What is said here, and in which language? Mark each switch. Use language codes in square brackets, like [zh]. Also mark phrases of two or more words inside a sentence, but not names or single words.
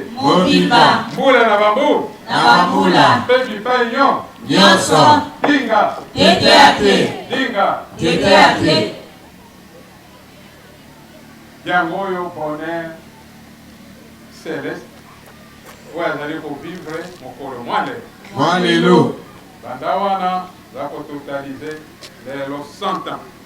[ln] mobimba mbula na bambu na bambula mpe bipai nyo nyonso dinga Tete ate dinga Tete ate yango oyo [fr] bonheur céleste [ln] oyo azali kovivre mokolo mwa lelo banda wana za kototalize lelo 100 ans